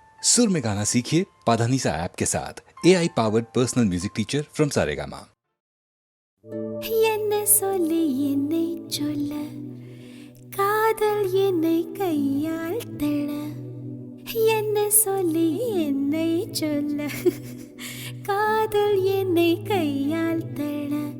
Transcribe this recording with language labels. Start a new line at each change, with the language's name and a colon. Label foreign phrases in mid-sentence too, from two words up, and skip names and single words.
Hindi: सुर में गाना सीखिए पाधानीसा ऐप के साथ
English: AI powered personal music teacher from
Hindi: सारेगामा।
Tamil: என்ன சொல்லி என்னை சொல்ல காதல் என்னை கையால் தள்ள என்ன சொல்லி என்னை சொல்ல காதல் என்னை கையால் தள்ள